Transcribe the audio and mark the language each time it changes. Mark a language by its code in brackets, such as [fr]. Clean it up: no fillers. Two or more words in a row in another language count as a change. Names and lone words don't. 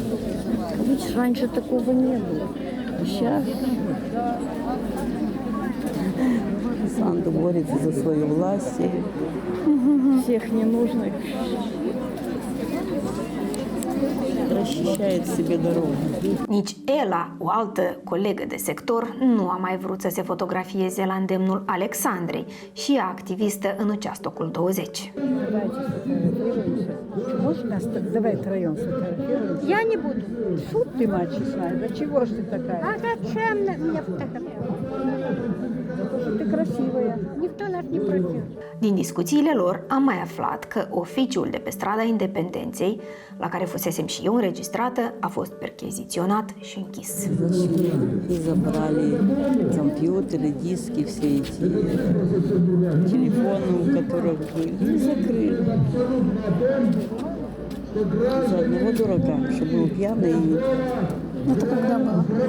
[ru] Видишь, раньше такого не было. Сейчас Санду борется за свою власть, всех ненужных. Расчищает себе dорогу. [ro] Nici Ela, o altă colegă de sector, nu a mai vrut să se fotografieze la îndemnul Alexandrei și ea activistă în Участокul 20. [ru] Давай втроем сфотографируемся. Я не буду. Фу ты, мачечная, да чего ж ты такая? А зачем мне фотографировать? Ты красивая. Никто нас не просил. [ro] Din discuțiile lor am mai aflat că oficiul de pe strada Independenței, la care fusesem și eu înregistrată, a fost percheziționat și închis. [ru] Забрали компьютеры, диски, все эти телефоны, у которых были, и закрыли. За одного дурака, что был пьяный. Это когда было?